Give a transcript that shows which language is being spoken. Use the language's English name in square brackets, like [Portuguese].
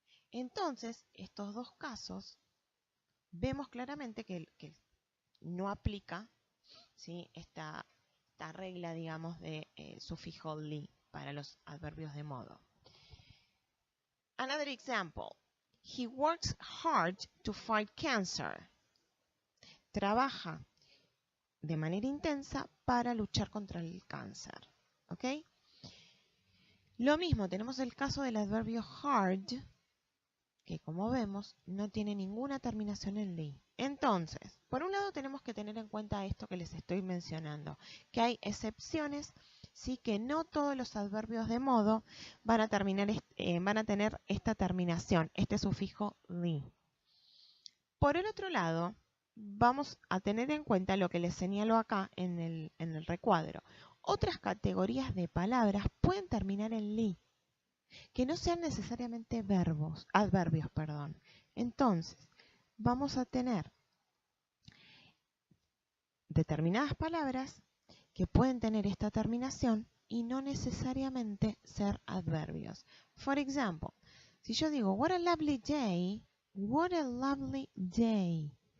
[Spanish] Entonces, estos dos casos, vemos claramente que no aplica, ¿sí?, esta regla, digamos, de sufijo li para los adverbios de modo. [English] Another example. He works hard to fight cancer. [Spanish] Trabaja de manera intensa para luchar contra el cáncer. ¿Ok? Lo mismo, tenemos el caso del adverbio hard, que como vemos no tiene ninguna terminación en li. Entonces, por un lado tenemos que tener en cuenta esto que les estoy mencionando, que hay excepciones, sí, que no todos los adverbios de modo van a tener esta terminación, este sufijo li. Por el otro lado, vamos a tener en cuenta lo que les señalo acá en el recuadro. Otras categorías de palabras pueden terminar en li, que no sean necesariamente adverbios. Entonces, vamos a tener determinadas palabras que pueden tener esta terminación y no necesariamente ser adverbios. [English] For example, [Spanish] si yo digo, [English] what a lovely day, what a lovely day.